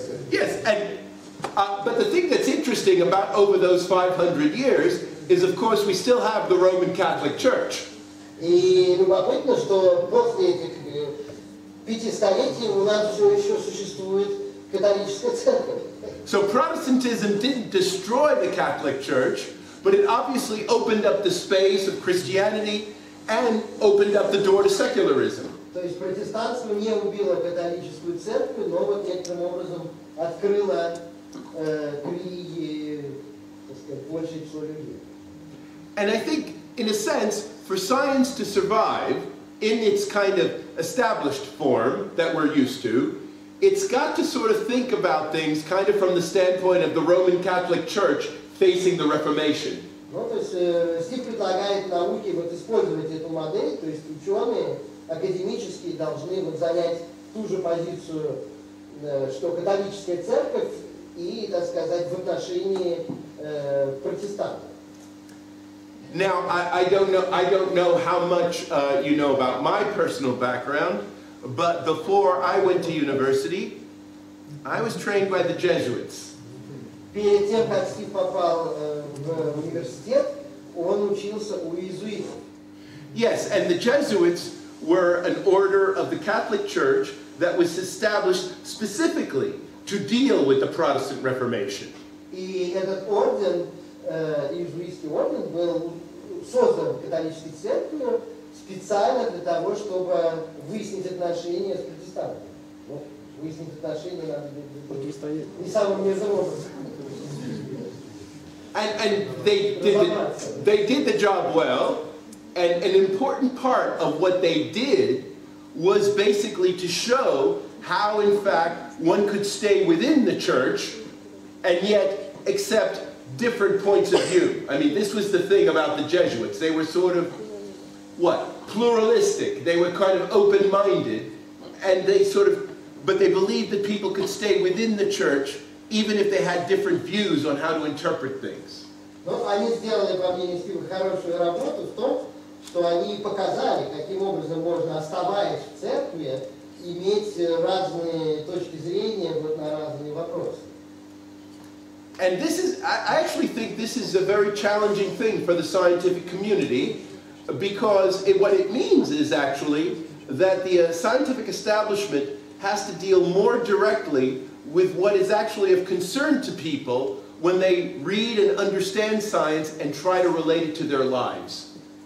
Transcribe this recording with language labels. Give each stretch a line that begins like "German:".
English: Yes, but the thing that's interesting about over those 500 years is, of course, we still have the Roman Catholic Church.
Russian: И любопытно, что после этих 5 столетий у нас все еще существует католическая церковь.
English: So Protestantism didn't destroy the Catholic Church, but it obviously opened up the space of Christianity and opened up the door to secularism.
Russian: То есть протестантство не убило католическую церковь, но вот некоторым образом открыло книги, так сказать, большее число людей.
English: And I think, in a sense, for science to survive in its kind of established form that we're used to, it's got to sort of think about things kind of from the standpoint of the Roman Catholic Church facing the Reformation.
Russian: Ну, то есть Стив предлагает науке вот использовать эту модель, то есть ученые академические должны вот занять ту же позицию, что католическая церковь и, так сказать, в отношении протестантов.
English: Now, I don't know how much you know about my personal background, but before I went to university, I was trained by the Jesuits.
Russian: Перед тем, как Стив попал в университет, он учился у иезуитов.
English: Yes, and the Jesuits were an order of the Catholic Church that was established specifically to deal with the Protestant Reformation.
Russian: И этот орден, иезуитский орден, был создан католической церковью специально для того, чтобы выяснить отношения с протестантами. Ну, выяснить отношения надо не самым низом образом.
English: And they did the job well, and an important part of what they did was basically to show how, in fact, one could stay within the church and yet accept different points of view. I mean, this was the thing about the Jesuits. They were sort of, pluralistic. They were kind of open-minded, and but they believed that people could stay within the church even if they had different views on how to interpret things.
Russian: Но они сделали, по мнению Стива, хорошую работу в том, что они показали, каким образом можно, оставаясь в церкви, иметь разные точки зрения вот на разные вопросы.
English: And I actually think this is a very challenging thing for the scientific community, because what it means is actually that the scientific establishment has to deal more directly with what is actually of concern to people when they read and understand science and try to relate it to their lives.